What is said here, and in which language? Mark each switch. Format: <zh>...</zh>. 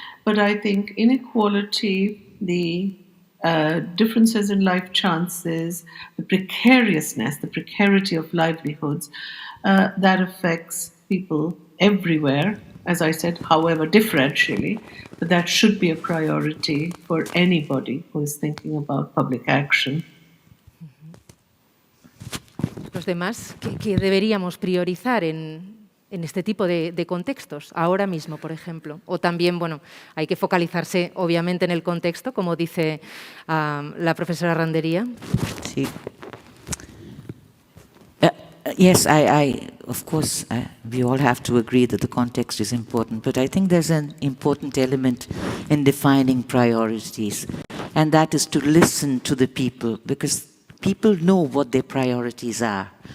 <en>But I think inequality, the differences in life chances, the precariousness, the precarity of livelihoods, that affects people everywhere, as I said, however differentially, but that should be a priority for anybody who is thinking about public action.</en> <es>Los demás, ¿qué deberíamos priorizar en este tipo de contextos, ahora mismo, por ejemplo? O también, bueno, hay que focalizarse, obviamente, en el contexto, como dice la profesora Randeria. Sí.</es> <en>Yes, of course, we all have to agree that the context is important, but I think there's an important element in defining priorities, and that is to listen to the people, because people know what their priorities are.</en>